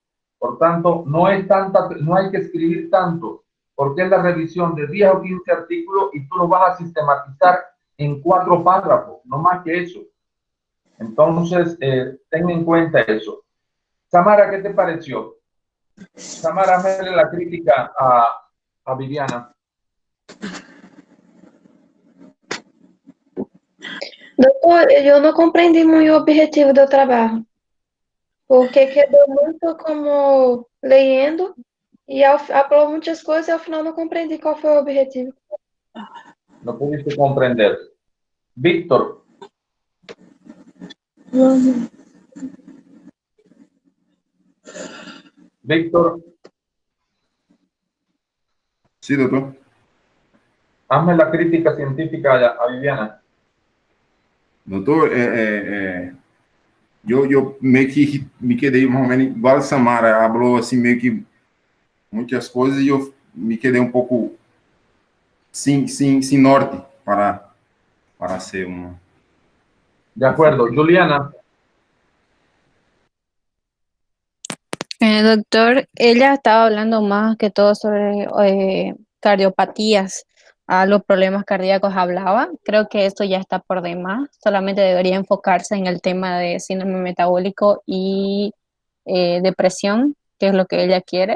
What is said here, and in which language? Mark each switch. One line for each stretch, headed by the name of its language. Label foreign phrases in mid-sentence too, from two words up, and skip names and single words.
Spanish: Por tanto, no hay que escribir tanto, porque es la revisión de 10 o 15 artículos y tú lo vas a sistematizar en 4 párrafos, no más que eso. Entonces, ten en cuenta eso. Samara, ¿qué te pareció? Samara, hazle la crítica a Viviana.
Portuguese: Doutor, eu não compreendi muito o objetivo do trabalho, porque quedou muito como lendo e falou muitas coisas e ao final não compreendi qual foi o objetivo.
Spanish: No pudiste comprender. Víctor. Víctor. Sí, doctor. Hazme la crítica científica a Viviana.
Portuguese: Doutor, eu meio que me quedei mais ou menos igual a Samara, falou assim meio que muitas coisas e eu me quedei um pouco sem norte para ser uma.
Spanish: De acuerdo. Juliana. Doctor, ella estaba hablando más que todo sobre cardiopatías, a los problemas cardíacos hablaba. Creo que esto ya está por demás. Solamente debería enfocarse en el tema de síndrome metabólico y depresión, que es lo que ella quiere.